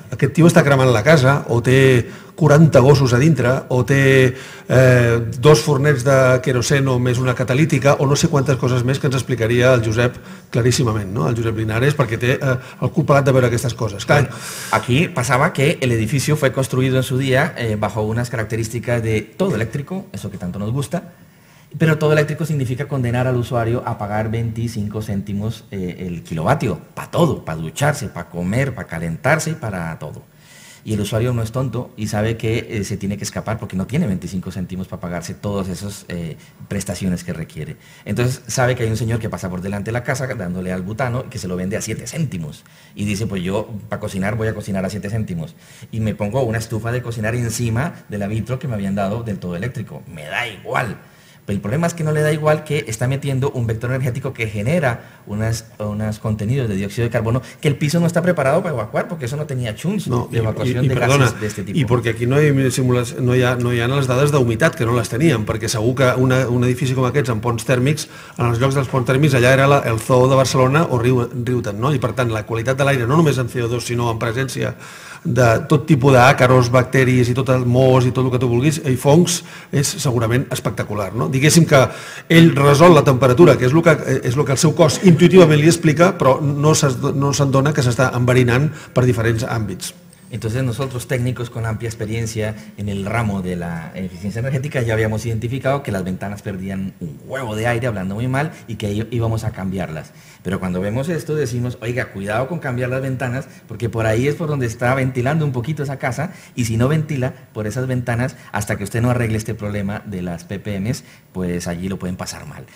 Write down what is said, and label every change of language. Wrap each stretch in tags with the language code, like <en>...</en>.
<ca>Aquest tio està cremant la casa, o té 40 gossos a dintre, o té 2 fornets de queroseno més una catalítica, o no sé quantes coses més que ens explicaria el Josep claríssimament, ¿no? El Josep Linares, perquè té el cul pelat de veure aquestes coses. Clar.</ca> <es>Aquí pasaba que el edificio fue construido en su día bajo unas características de todo eléctrico, eso que tanto nos gusta, pero todo eléctrico significa condenar al usuario a pagar 25 céntimos el kilovatio, para todo, para ducharse, para comer, para calentarse y para todo. Y el usuario no es tonto y sabe que se tiene que escapar porque no tiene 25 céntimos para pagarse todas esas prestaciones que requiere. Entonces sabe que hay un señor que pasa por delante de la casa dándole al butano y que se lo vende a 7 céntimos. Y dice, pues yo para cocinar voy a cocinar a 7 céntimos. Y me pongo una estufa de cocinar encima de la vitro que me habían dado del todo eléctrico. Me da igual. Pero el problema es que no le da igual, que está metiendo un vector energético que genera unos contenidos de dióxido de carbono que el piso no está preparado para evacuar, porque eso no tenía chunks de evacuación de gases de este tipo.</es> <ca>I perquè aquí no hi ha les dades d'humitat, que no les teníem, perquè segur que un edifici com aquests amb ponts tèrmics, en els llocs dels ponts tèrmics, allà era el zoo de Barcelona o Riuten, no? I per tant la qualitat de l'aire, no només en CO2, sinó en presència de tot tipus d'àcaros, bacteris i tot el mos i tot el que tu vulguis, i fongs, és segurament espectacular, no? Diguéssim que ell resol la temperatura, que és el que el seu cos intuïtivament li explica, però no se'n dona que s'està enverinant per diferents àmbits.</ca> <es>Entonces nosotros, técnicos con amplia experiencia en el ramo de la eficiencia energética, ya habíamos identificado que las ventanas perdían un huevo de aire, hablando muy mal, y que íbamos a cambiarlas. Pero cuando vemos esto decimos, oiga, cuidado con cambiar las ventanas, porque por ahí es por donde está ventilando un poquito esa casa, y si no ventila por esas ventanas, hasta que usted no arregle este problema de las ppms, pues allí lo pueden pasar mal.</es>